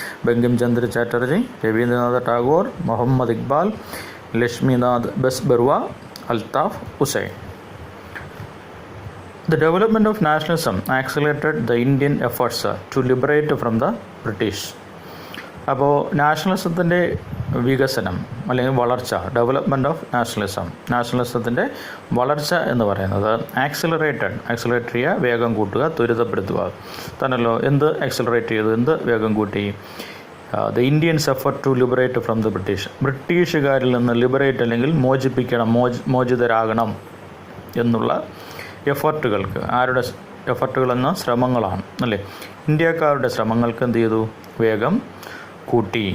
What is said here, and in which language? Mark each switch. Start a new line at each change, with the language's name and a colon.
Malayalam: Bankim Chandra Chatterjee, Rabindranath Tagore, Muhammad Iqbal, Lakshminath ബെസ്ബറുവ, Althaf Hussain.
English: The development of nationalism accelerated the Indian efforts to liberate from the British.
Malayalam: അപ്പോൾ നാഷണലിസത്തിൻ്റെ വികസനം അല്ലെങ്കിൽ വളർച്ച, development of നാഷണലിസത്തിൻ്റെ വളർച്ച എന്ന് പറയുന്നത് ആക്സിലറേറ്റ് ചെയ്യുക, വേഗം കൂട്ടുക, ത്വരിതപ്പെടുത്തുക തന്നല്ലോ. എന്ത് ആക്സിലറേറ്റ് ചെയ്തു, എന്ത് വേഗം കൂട്ടി?
English: the Indians effort to liberate from the
Malayalam: ബ്രിട്ടീഷുകാരിൽ നിന്ന് ലിബറേറ്റ് അല്ലെങ്കിൽ മോചിപ്പിക്കണം, മോചിതരാകണം എന്നുള്ള എഫർട്ടുകൾക്ക്, ആരുടെ എഫർട്ടുകളെന്ന ശ്രമങ്ങളാണ് അല്ലേ, ഇന്ത്യക്കാരുടെ ശ്രമങ്ങൾക്ക് എന്ത് ചെയ്തു, വേഗം കൂട്ടി.